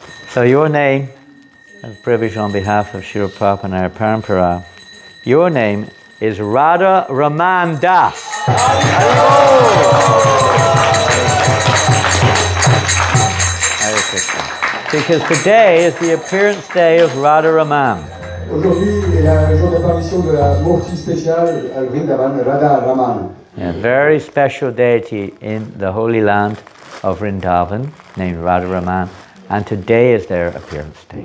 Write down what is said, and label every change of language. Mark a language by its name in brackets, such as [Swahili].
[English] So your name, as privilege on behalf of Srila Prabhupada and our Parampara, your name is Radha Raman Das. Hare Krishna. because today is the appearance day of Radharaman. [French] Aujourd'hui est le jour d'apparition de la Murti spéciale à Vrindavan, Radha Raman. [English] A very special deity in the Holy Land of Vrindavan named Radharaman, and today is their appearance day.